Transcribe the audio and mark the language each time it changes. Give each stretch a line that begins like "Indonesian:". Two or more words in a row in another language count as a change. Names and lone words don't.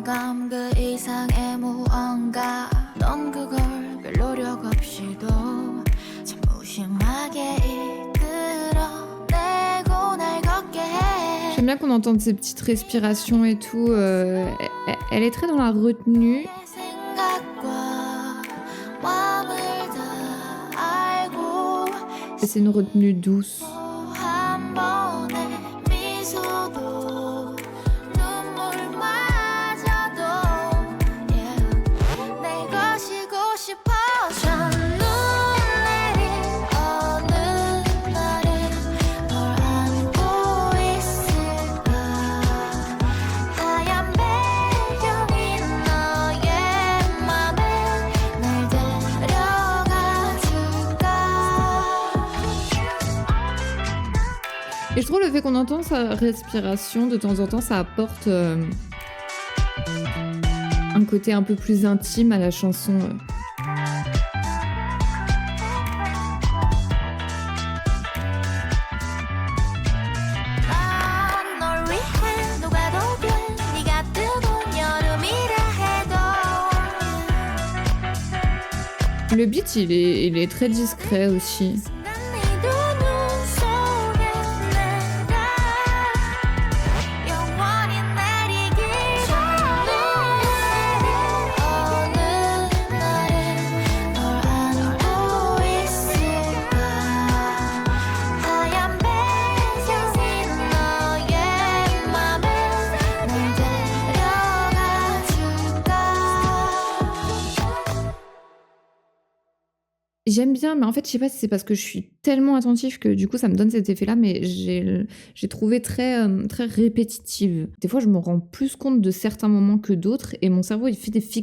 Korean: 것처럼 그 이상의 무언가 넌 그걸 별 노력 없이도 참 무심하게 이끌어내고 날 걷게 해.
French: J'aime bien qu'on entende ces petites respirations et tout. Elle est très dans la retenue.
Korean: 내 생각과 마음을 다 알고
French: Et c'est une retenue douce.
Korean: 한 번의 미소도 눈물마저도 yeah. 내 것이고 싶어 첫눈 내린 어느 날엔 널 안고 있을까 하얀 배경인 너의 맘에 날 데려가 줄까.
French: Et je trouve le fait qu'on entend sa respiration de temps en temps, ça apporte un côté un peu plus intime à la chanson.
Korean: 난 널 위해 녹아도 돼 네가 뜨거운 여름이라 해도
French: Le beat, il est très discret aussi.
Korean: 난 네 두 눈 속에 내가 영원히 내리길 첫눈 내린 어느 날엔 널 안고 있을까 하얀 배경인 너의 맘에 날 데려가 줄까.
French: J'aime bien, mais en fait, je sais pas si c'est parce que je suis tellement attentive que du coup, ça me donne cet effet-là, mais j'ai trouvé très, très répétitive. Des fois, je me rends plus compte de certains moments que d'autres, et mon cerveau, il fait des fixettes.